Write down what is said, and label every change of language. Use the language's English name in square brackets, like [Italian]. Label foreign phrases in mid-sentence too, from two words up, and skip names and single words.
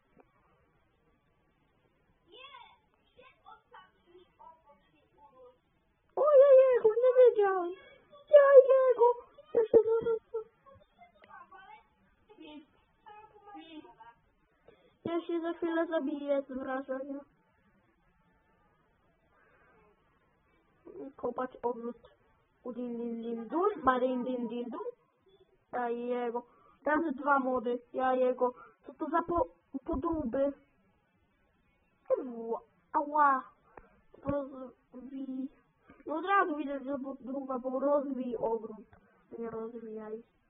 [Polish] Ojejego, nie wiedziałem! Jajego! Ja się zaraz... Ja się za chwilę zabiję z wrażenia. Kopać ogród. Udin din din dun, marin din din dun. Ja jego. Razy dwa mody. Ja jego. Co to za podłuby? Ała. Rozwij. No od razu widać, że podłuba, bo rozwij ogród. Nie rozwijaj.